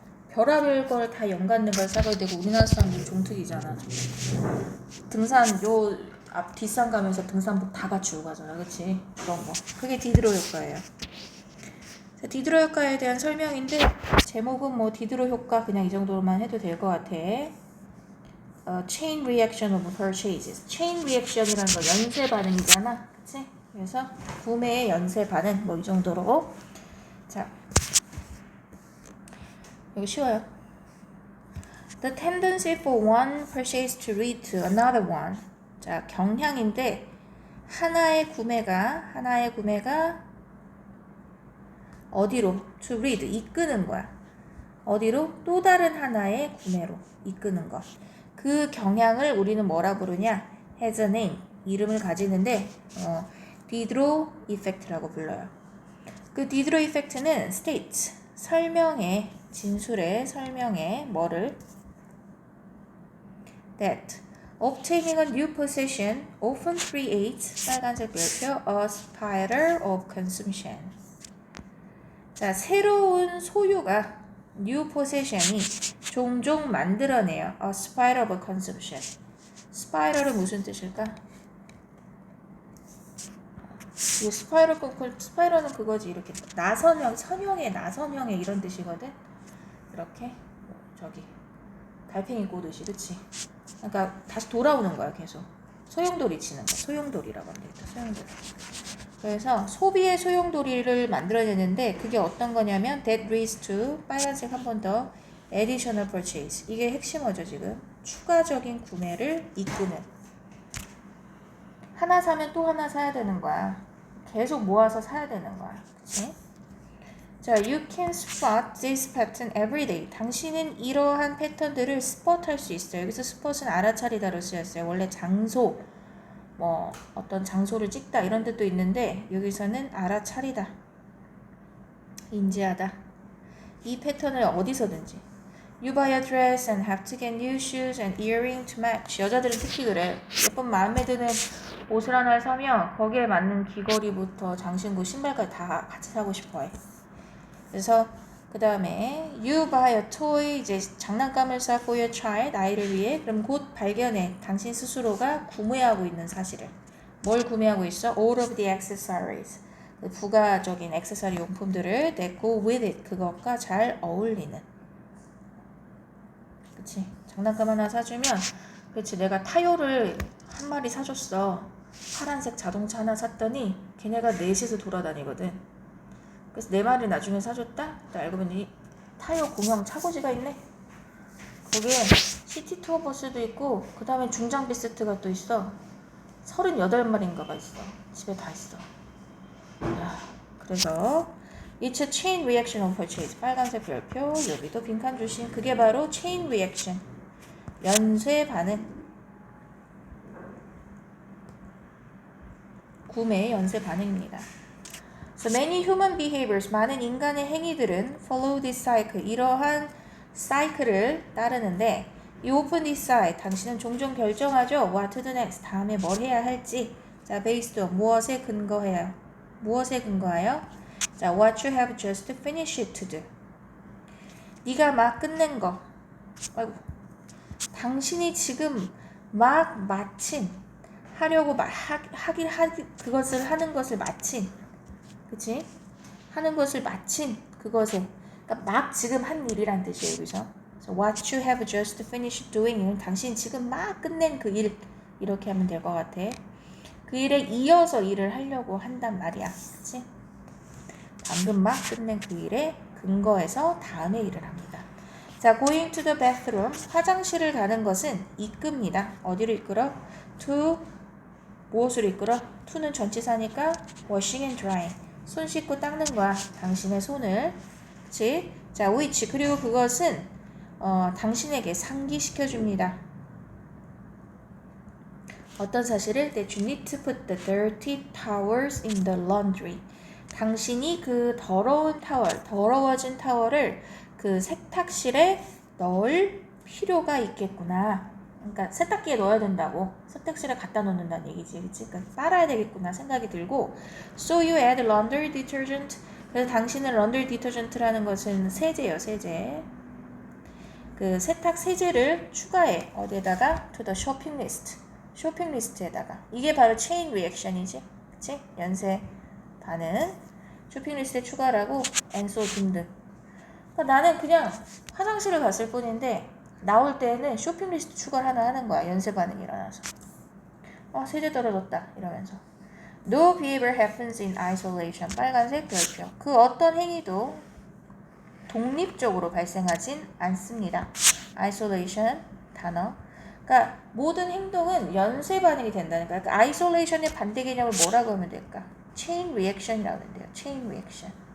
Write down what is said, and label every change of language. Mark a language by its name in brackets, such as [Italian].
[Korean] 별의별 걸 다 연관된 걸 사가야 되고 우리나라 사람들이 종특이잖아. 등산 앞 뒷산 가면서 등산복 다 갖추고 가잖아. 그치? 그런 거. 그게 디드로 효과예요. 자, 디드로 효과에 대한 설명인데 제목은 뭐 디드로 효과 그냥 이 정도로만 해도 될 것 같아. [English] Chain reaction of purchases. [Korean] Chain reaction이라는 거 연쇄 반응이잖아. 그치? 그래서 구매의 연쇄 반응 뭐 이 정도로. 자, 이거 쉬워요. [English] The tendency for one purchase to lead to another one. [Korean] 자, 경향인데 하나의 구매가 어디로? [English] To lead, [Korean] 이끄는 거야. 어디로? 또 다른 하나의 구매로 이끄는 거. 그 경향을 우리는 뭐라 부르냐? [English] has a name, [Korean] 이름을 가지는데 디드로 이펙트라고 불러요. 그 디드로 이펙트는 states, 설명해, 진술해, 설명해 뭐를? [English] That obtaining a new possession often creates, [Korean] 빨간색 별표, [English] a spiral of consumption. [Korean] 자, 새로운 소유가 [English] new possession [Korean] 이 종종 만들어내요. [English] A spiral of consumption. [Korean] spiral은 무슨 뜻일까? 이 스파이럴은 그거지. 이렇게 선형의 나선형의 이런 뜻이거든. 이렇게 저기 달팽이 꼬듯이, 그치? 그러니까 다시 돌아오는 거야, 계속. 소용돌이 치는 거. 소용돌이라고 합니다. 소용돌이. 그래서 소비의 소용돌이를 만들어내는데 그게 어떤 거냐면 [English] that leads to, [Korean] 빨간색 한 번 더, [English] additional purchase. [Korean] 이게 핵심어죠, 지금. 추가적인 구매를 이끄는. 하나 사면 또 하나 사야 되는 거야. 계속 모아서 사야 되는 거야. 그치? [English] 자, you can spot this pattern every day. [Korean] 당신은 이러한 패턴들을 스폿할 수 있어요. 여기서 스폿은 알아차리다로 쓰였어요. 원래 장소, 뭐 어떤 장소를 찍다 이런 뜻도 있는데 여기서는 알아차리다, 인지하다. 이 패턴을 어디서든지. [English] You buy a dress and have to get new shoes and earring to match. [Korean] 여자들은 특히 그래. 예쁜 마음에 드는 옷을 하나 사면 거기에 맞는 귀걸이부터 장신구, 신발까지 다 같이 사고 싶어해. 그래서 그 다음에 [English] you buy a toy, [Korean] 이제 장난감을 사 [English] for your child, [Korean] 아이를 위해. 그럼 곧 발견해, 당신 스스로가 구매하고 있는 사실을. 뭘 구매하고 있어? [English] All of the accessories, [Korean] 부가적인 액세서리 용품들을 [English] that go with it, [Korean] 그것과 잘 어울리는. 그치? 장난감 하나 사주면, 그치, 내가 타요를 한 마리 사줬어. 파란색 자동차 하나 샀더니 걔네가 넷이서 돌아다니거든. 그래서 네 마리 나중에 사줬다? 또 알고 보니 타요 공형 차고지가 있네. 거기에 시티 투어 버스도 있고 그 다음에 중장 비스트가 또 있어. 38마리인가가 있어. 집에 다 있어. 야, 그래서 [English] It's a chain reaction of purchase. [Korean] 빨간색 별표, 여기도 빈칸 조심. 그게 바로 chain reaction. 연쇄 반응. 구매 연쇄 반응입니다. [English] So many human behaviors. [Korean] 많은 인간의 행위들은 [English] follow this cycle. [Korean] 이러한 사이클을 따르는데 [English] You open this site. [Korean] 당신은 종종 결정하죠. [English] What to do next. [Korean] 다음에 뭘 해야 할지. 자, [English] based on [Korean] 무엇에 근거해요? 무엇에 근거하여? [English] 자, what you have just finished to do. [Korean] 네가 막 끝낸 거. 아이고. 당신이 지금 막 마친 하려고 그것을 하는 것을 마친. 그치? 하는 것을 마친 그것에. 그러니까 막 지금 한 일이란 뜻이에요. 여기서. [English] So what you have just finished doing. [Korean] 당신 지금 막 끝낸 그 일. 이렇게 하면 될 것 같아. 그 일에 이어서 일을 하려고 한단 말이야. 그치? 방금 막 끝낸 그 일에 근거해서 다음에 일을 합니다. [English] 자, going to the bathroom. [Korean] 화장실을 가는 것은 이끕니다. 어디로 이끌어? to 무엇으로 이끌어? to는 전치사니까 [English] washing and drying. [Korean] 손 씻고 닦는 거야. 당신의 손을. 그치? 자, which. 그리고 그것은 당신에게 상기시켜줍니다. 어떤 사실을? [English] That you need to put the dirty towels in the laundry. [Korean] 당신이 그 더러운 타월, 더러워진 타월을 그 세탁실에 넣을 필요가 있겠구나. 그러니까 세탁기에 넣어야 된다고. 세탁실에 갖다 놓는다는 얘기지. 그치? 그러니까 빨아야 되겠구나 생각이 들고 [English] So you add laundry detergent. [Korean] 그래서 당신은 laundry detergent라는 것은 세제예요. 세제. 그 세탁 세제를 추가해. 어디에다가? [English] To the shopping list. [Korean] 쇼핑 리스트에다가. 이게 바로 chain reaction이지. 그치? 연쇄 반응. 쇼핑 리스트에 추가라고 [English] and so [Korean] 등등. 그러니까 나는 그냥 화장실을 갔을 뿐인데 나올 때는 쇼핑 리스트 추가를 하나 하는 거야. 연쇄 반응이 일어나서. 세제 떨어졌다 이러면서. [English] No behavior happens in isolation. [Korean] 빨간색 별표. 그 어떤 행위도 독립적으로 발생하진 않습니다. isolation 단어. 그러니까 모든 행동은 연쇄 반응이 된다니까. 그러니까 isolation의 반대 개념을 뭐라고 하면 될까? chain reaction이라고 하면 돼요. [English] chain reaction.